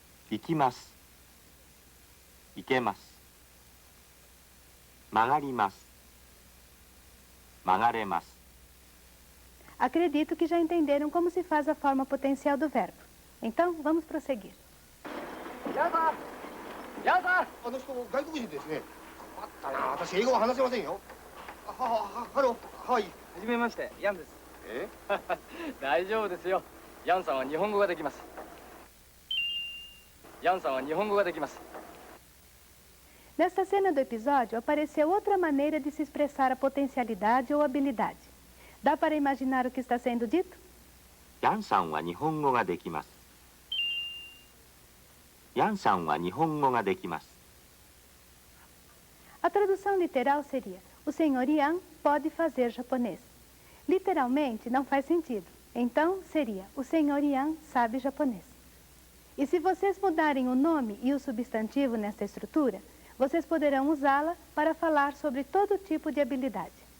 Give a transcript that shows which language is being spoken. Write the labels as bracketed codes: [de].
[ja] 行きます。行けます。曲がります。曲がれます。 [pt] Acredito que já entenderam como se faz a forma potencial do verbo. Então, vamos prosseguir. [ja] ヤンさん、ヤンさん。あの人外国人ですね。あったな、私英語は話せませんよ。ハロー、はい。はじめまして、ヤンです。え？大丈夫ですよ。ヤンさんは日本語ができます。ヤンさんは日本語ができます。 [pt] Nesta cena do episódio, apareceu outra maneira de se expressar a potencialidade ou habilidade. Dá para imaginar o que está sendo dito? [ja] ヤンさんは日本語ができます。ヤンさんは日本語ができます。 [pt] A tradução literal seria: o senhor Ian pode fazer japonês. Literalmente, não faz sentido. Então, seria: o senhor Ian sabe japonês. E se vocês mudarem o nome e o substantivo nesta estrutura, vocês poderão usá-la para falar sobre todo tipo de habilidade.